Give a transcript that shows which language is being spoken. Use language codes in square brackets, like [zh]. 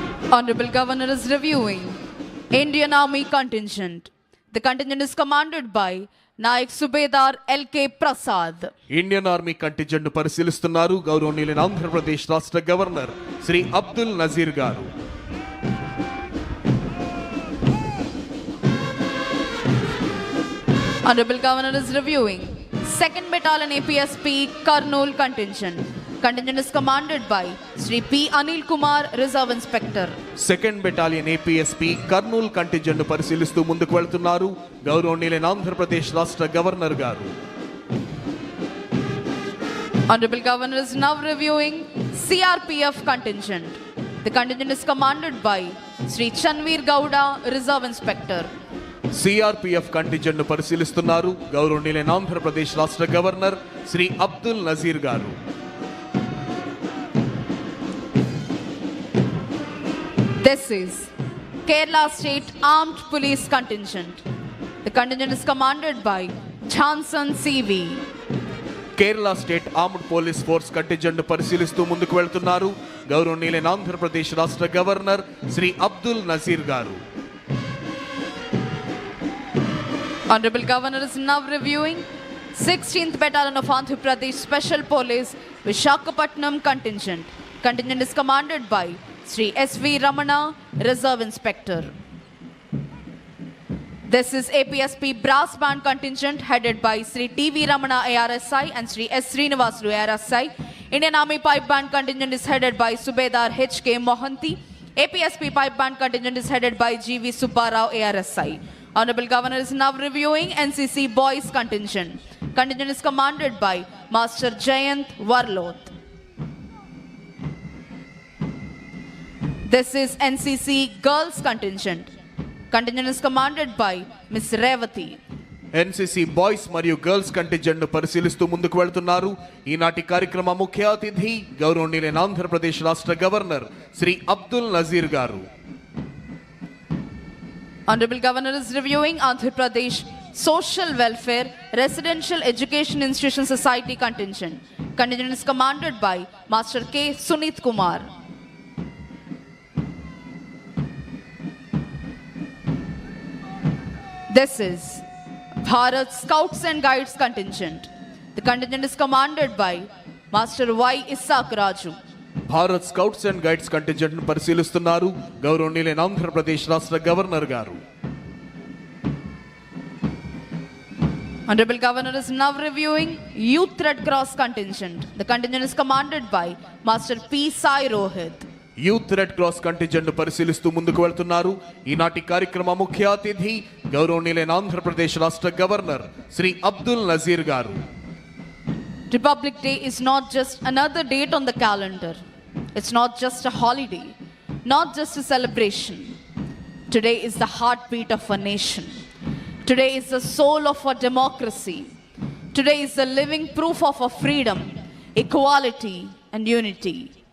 [en] Honorable Governor is reviewing Indian Army contingent. The contingent is commanded by Naik Subedar L.K. Prasad. [te] Indian Army contingent పరిశీలిస్తున్నారు గౌరవనీయులైన ఆంధ్రప్రదేశ్ రాష్ట్ర governor Shri Abdul Nazir గారు. [en] Honorable Governor is reviewing 2nd Battalion APSP Kurnool contingent. Contingent is commanded by Sri P. Anil Kumar, Reserve Inspector. [te] 2nd Battalion APSP Kurnool contingent పరిశీలిస్తూ ముందుకు వెళ్తున్నారు గౌరవనీయులైన ఆంధ్రప్రదేశ్ రాష్ట్ర governor గారు. [en] Honorable Governor is now reviewing CRPF contingent. The contingent is commanded by Sri Chanveer Gowda, Reserve Inspector. [te] CRPF contingent పరిశీలిస్తున్నారు గౌరవనీయులైన ఆంధ్రప్రదేశ్ రాష్ట్ర governor Shri Abdul Nazir గారు. [en] This is Kerala State Armed Police Contingent. The contingent is commanded by Johnson CV. [te] Kerala state armed police force contingent పరిశీలిస్తూ ముందుకు వెళ్తున్నారు గౌరవనీయులైన ఆంధ్రప్రదేశ్ రాష్ట్ర governor Shri Abdul Nazir గారు. [en] Honorable Governor is now reviewing 16th Battalion of Andhra Pradesh Special Police Visakhapatnam contingent. Contingent is commanded by Sri S.V. Ramana, Reserve Inspector. This is APSP Brass Band contingent headed by Sri T.V. Ramana ARSI and Sri S. Srinivasu ARSI. Indian Army Pipe Band contingent is headed by Subedar H.K. Mohanty. APSP Pipe Band contingent is headed by G.V. Subbarao ARSI. Honorable Governor is now reviewing NCC Boys contingent. Contingent is commanded by Master Jayant Warloth. This is NCC Girls contingent. Contingent is commanded by Ms. Revati. [te] NCC boys మరియు girls contingent పరిశీలిస్తూ ముందుకు వెళ్తున్నారు ఈనాటి కార్యక్రమ ముఖ్య అతిథి గౌరవనీయులైన ఆంధ్రప్రదేశ్ రాష్ట్ర గవర్నర్ శ్రీ అబ్దుల్ నజీర్ గారు. [en] Honorable Governor is reviewing Andhra Pradesh Social Welfare Residential Education Institution Society contingent. Contingent is commanded by Master K. Sunit Kumar. This is Bharat Scouts and Guides contingent. The contingent is commanded by Master Y. Isaac Raju. [te] Bharat scouts and guides contingent పరిశీలిస్తున్నారు గౌరవనీయులైన ఆంధ్రప్రదేశ్ రాష్ట్ర governor గారు. [en] Honorable Governor is now reviewing Youth Red Cross contingent. The contingent is commanded by Master P. Sai Rohit. [te] Youth red cross contingent పరిశీలిస్తూ ముందుకు వెళ్తున్నారు ఈనాటి కార్యక్రమ ముఖ్య అతిథి గౌరవనీయులైన ఆంధ్రప్రదేశ్ రాష్ట్ర గవర్నర్ శ్రీ అబ్దుల్ నజీర్ గారు. [en] Republic Day is not just another date on the calendar. It's not just a holiday, not just a celebration. Today is the heartbeat of a nation. Today is the soul of our democracy. Today is the living proof of our freedom, equality, and unity.